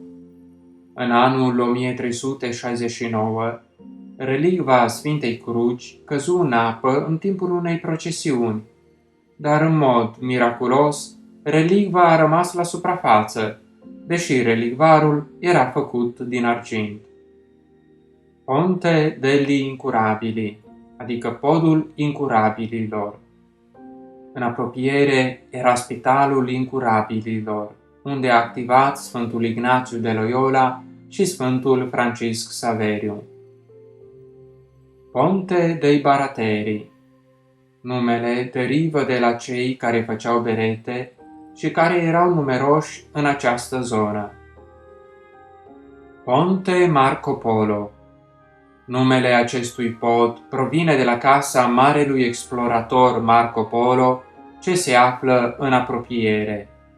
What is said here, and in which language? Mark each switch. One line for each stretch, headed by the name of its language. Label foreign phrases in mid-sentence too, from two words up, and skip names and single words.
Romanian: În anul 1369, relicva Sfintei Cruci căzu în apă în timpul unei procesiuni, dar în mod miraculos, relicva a rămas la suprafață, deși relicvarul era făcut din argint. Ponte degli Incurabili, adică podul incurabililor. În apropiere era Spitalul Incurabililor, unde a activat Sfântul Ignațiu de Loyola și Sfântul Francisc Saveriu. Ponte dei Barateri. Numele derivă de la cei care făceau berete și care erau numeroși în această zonă. Ponte Marco Polo. Numele acestui pod provine de la casa marelui explorator Marco Polo, ce se află în apropiere.